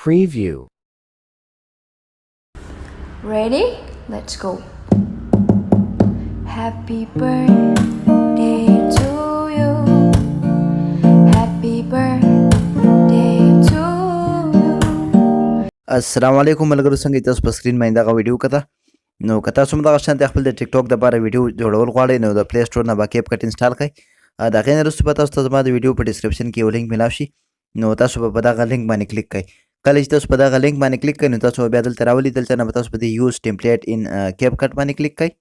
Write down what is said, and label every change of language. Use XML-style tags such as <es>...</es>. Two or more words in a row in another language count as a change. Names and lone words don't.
<en>Preview. Ready? Let's go. Happy birthday to you. Happy birthday to you.</en> <ps>السلام علیکم ملګرو، څنګه تاسو په سکرین باندې دغه ویډیو کته نو که تاسو هم دغه شانتې خپل د ټیک ټاک دپاره ویډیو جوړول غواړئ نو د پلی سټور نه به کیپ کټ انسټال کړئ. د هغې نه وروسته به تاسو ته زما د ویډیو په ډسکرپشن کې یو لینک میلاو شي، نو تاسو به په دغه لینک باندې کلیک کړئ. کله چې تاسو په دغه لینک باندې کلیک کړئ نو تاسو به بیا دلته راولي، دلته نه به تاسو په دې</ps> <en>use template in CapCut</en> <ps>باندې کلیک کړئ.</ps>